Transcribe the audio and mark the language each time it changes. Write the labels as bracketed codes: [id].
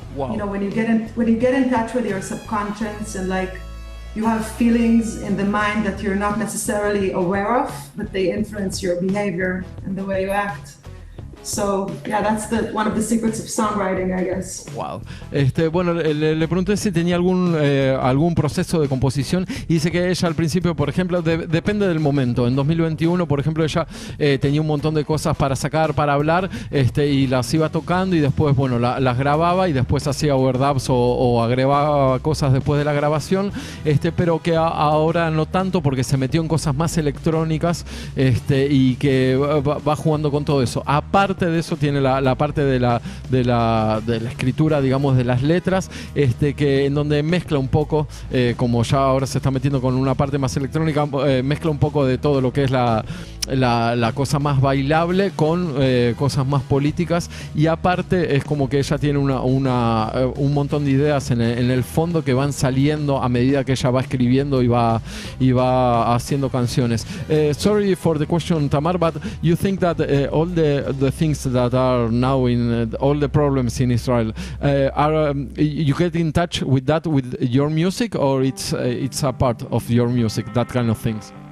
[en] Wow. You know, when you get in touch with your subconscious, and like, you have feelings in the mind that you're not necessarily aware of, but they influence your behavior and the way you act. So, yeah, that's one of the secrets of songwriting, I guess. Wow. [es] Bueno, le pregunté si tenía algún proceso de composición, y dice que ella al principio, por ejemplo, depende del momento. En 2021, por ejemplo, ella tenía un montón de cosas para sacar, para hablar, y las iba tocando, y después, bueno, las grababa, y después hacía overdubs o agregaba cosas después de la grabación, pero que ahora no tanto, porque se metió en cosas más electrónicas, y que va jugando con todo eso. Aparte de eso, tiene la parte de la escritura, digamos, de las letras, que en donde mezcla un poco, como ya ahora se está metiendo con una parte más electrónica, mezcla un poco de todo lo que es la cosa más bailable con cosas más políticas, y aparte es como que ella tiene un montón de ideas en el fondo que van saliendo a medida que ella va escribiendo y va haciendo canciones. [en] Sorry for the question, Tamar, but you think that all the things that are now in all the problems in Israel, you get in touch with that with your music, or it's a part of your music, that kind of things?